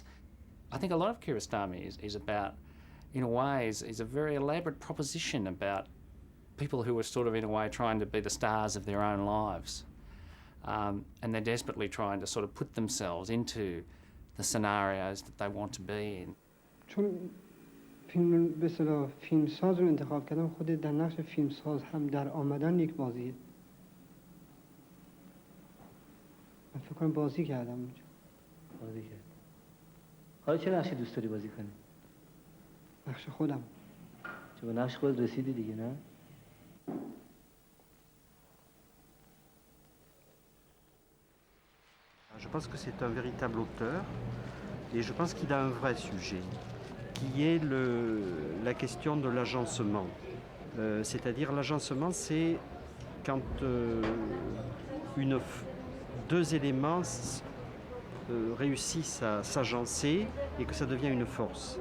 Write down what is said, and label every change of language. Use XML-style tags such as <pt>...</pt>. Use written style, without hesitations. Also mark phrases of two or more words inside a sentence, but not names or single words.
<en>I think a lot of Kiarostami is about, in a way, is a very elaborate proposition about people who are sort of, in a way, trying to be the stars of their own lives. And they're desperately trying to sort of put themselves into the scenarios that they want to be in.</en> <fa>چون فیلم به اصطلاح فیلمساز رو انتخاب کردم خود در نقش فیلمساز هم در آمدن یک بازیه. من فکر کنم بازی کردم اونجا. بازی کرد. حالا چه نقشی دوست داری بازی کنی؟ نقش خودم. چه به نقش خود رسیدی دیگه نه؟</fa> <fr>Je pense que c'est un véritable auteur et je pense qu'il a un vrai sujet qui est la question de l'agencement. C'est-à-dire l'agencement, c'est quand deux éléments réussissent à s'agencer et que ça devient une force.</fr>